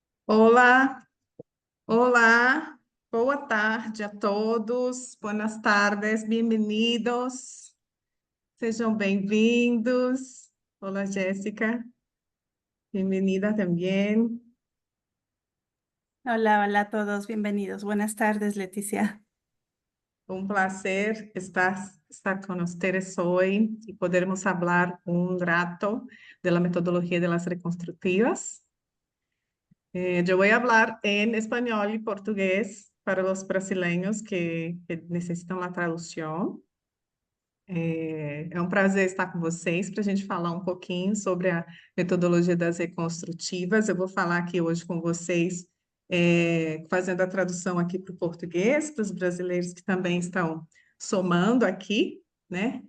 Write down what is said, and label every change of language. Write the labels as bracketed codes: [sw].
[pt] Olá, olá, boa tarde a todos, [es] buenas tardes, [pt] bem-vindos, sejam bem-vindos. Olá, Jéssica, bem-vinda também. [es] Hola, hola a todos, bienvenidos. Buenas tardes, Leticia. Placer estar con ustedes hoy y podermos hablar un rato de la metodología de las reconstructivas. Yo voy a hablar en español y portugués para los brasileños que necesitan la traducción. [pt] É um prazer estar com vocês para a gente falar um pouquinho sobre a metodologia das reconstrutivas. Eu vou falar aqui hoje com vocês, fazendo a tradução aqui para o português, para os brasileiros que também estão somando aqui, né?